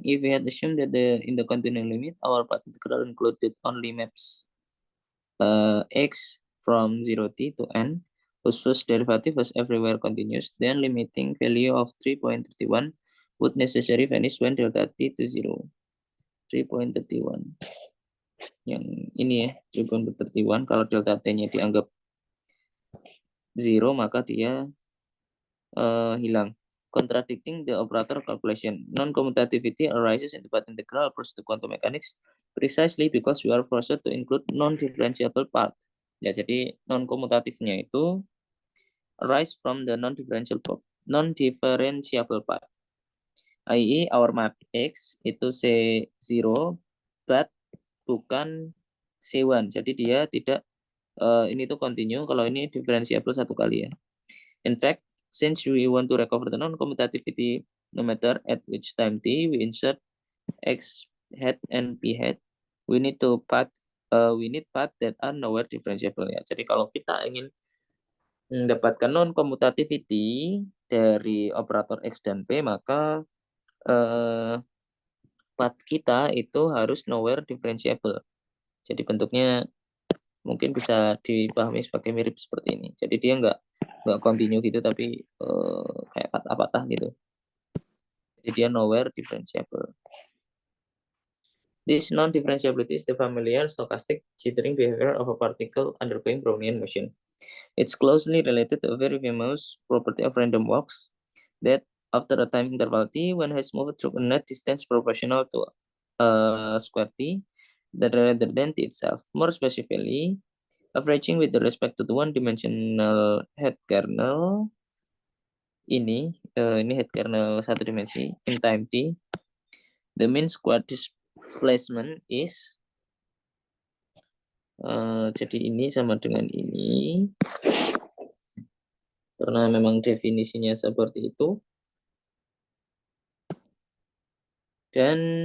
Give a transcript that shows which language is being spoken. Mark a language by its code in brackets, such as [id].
[en] If we had assumed that in the continuum limit, our path integral included only maps x from 0t to n, whose first derivative was everywhere continuous, then limiting value of 3.31 would necessarily vanish when delta t to 0. 3.31. [id] Yang ini ya, 3.31, kalau delta t-nya dianggap 0, maka dia hilang. [en] Contradicting the operator calculation. Non-commutativity arises in the path integral approach to quantum mechanics precisely because you are forced to include non-differentiable part. [id] Ya, jadi non-commutatifnya itu [en] arise from the non-differentiable part. I.e. our map X itu C0, but bukan C1. [id] Jadi dia tidak ini tuh continue, kalau ini differentiable satu kali ya. [en] In fact, since we want to recover the non-commutativity no matter at which time t we insert x hat and p hat, we need path that are nowhere differentiable ya. [id] Jadi kalau kita ingin mendapatkan non-commutativity dari operator x dan p, maka path kita itu harus nowhere differentiable. Jadi bentuknya mungkin bisa dipahami sebagai mirip seperti ini. Jadi dia nggak continue gitu, tapi kayak patah-patah gitu. Jadi dia [en] nowhere differentiable. This non-differentiability is the familiar stochastic jittering behavior of a particle undergoing Brownian motion. It's closely related to a very famous property of random walks that after a time interval t, one has moved through a net distance proportional to square t rather than t itself. More specifically, averaging with respect to the one-dimensional head kernel [id] ini head kernel satu dimensi [en] in time t, the mean square displacement is [id] jadi ini sama dengan ini karena memang definisinya seperti itu, dan